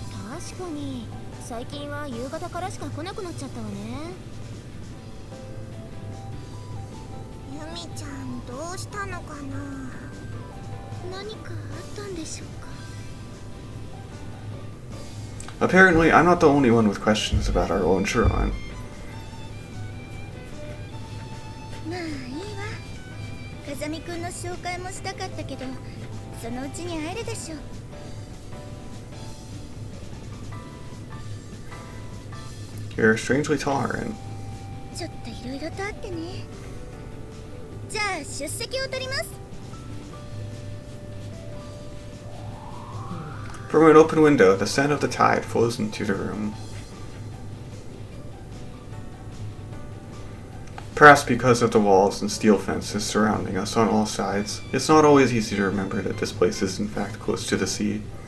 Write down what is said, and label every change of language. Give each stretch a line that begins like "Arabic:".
Japanese: 確かに最近は夕方からしか来なくなっちゃったわね。ユミちゃんどうしたのかな。何かあったんでしょうか。
English: Apparently, I'm not the only one with questions about our own Chiron.
Japanese: まあいいわ。風見くんの紹介もしたかったけど、そのうちに会えるでしょう。
English: You're strangely tolerant.
Japanese: ちょっといろいろとあってね。じゃあ出席を取ります。
English: From an open window, the scent of the tide flows into the room. Perhaps because of the walls and steel fences surrounding us on all sides, it's not always easy to remember that this place is in fact close to the sea.